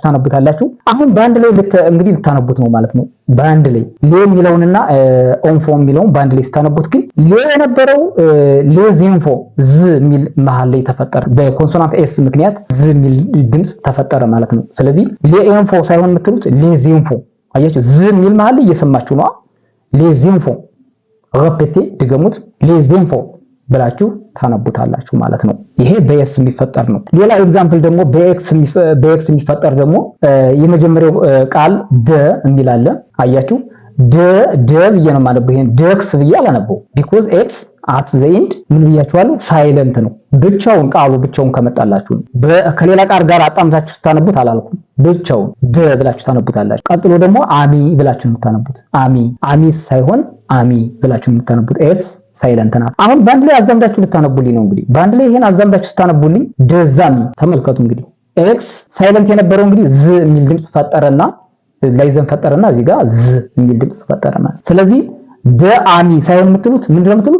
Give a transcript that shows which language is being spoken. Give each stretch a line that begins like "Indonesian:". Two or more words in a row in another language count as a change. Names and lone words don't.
Amharic: ታነቡታላችሁ። አሁን በአንድ ላይ እንግዲህ ልታነቡት ነው ማለት ነው። በአንድ ላይ ሌ የሚለውንና ኦንፎንት የሚለውን በአንድ ላይ ስታነቡት ግን ሌ የነበረው ሌዚንፎ ዝ የሚል መሃል ላይ ተፈጠረ። በኮንሶናንት ኤስ ምክንያት ዝ የሚል ድምጽ ተፈጠረ ማለት ነው። ስለዚህ ሌኢንፎ ሳይሆን የምትሉት ሌዚንፎ አያችሁ ዝ የሚል መሃል እየሰማችሁ ነው።
French: les enfants répétez
Amharic: ድገሙት
French: les enfants
Amharic: ብላችሁ ታነቡታላችሁ ማለት ነው። ይሄ በኤስ የሚፈጠር ነው። ሌላ ኤግዛምፕል ደግሞ በኤክስ የሚፈጠር ደግሞ የመጀመሪያው ቃል ደ የሚል አለ። አያችሁ ደ ብዬ ነው የማነበው። ይሄን ደክስ ብዬ አላነበው
English: because x at the end
Amharic: ምን ብያችኋለሁ? ሳይለንት ነው። ብቻውን ቃሉ ብቻውን ከመጣላችሁ ከሌላ ቃል ጋር አጣምታችሁ ታነቡት አላልኩም። ብቻውን ደ ብላችሁ ታነቡታላችሁ። ቀጥሎ ደግሞ አሚ ብላችሁ የምታነቡት አሚስ ሳይሆን አሚ ብላችሁ የምታነቡት ኤስ ሳይለንት ናት። አሁን ባንድ ላይ አዛምዳችሁ ልታነቡልኝ ነው። እንግዲህ ባንድ ላይ ይሄን አዛምዳችሁ ስታነቡልኝ ደዛሚ ተመልከቱ። እንግዲህ ኤክስ ሳይለንት የነበረው እንግዲህ ዝ የሚል ድምጽ ፈጠረና ላይዘን ፈጠረና እዚህ ጋር ዝ የሚል ድምጽ ፈጠረና ስለዚህ ደአሚ ሳይሆን የምትሉት ምንድነው የምትሉት?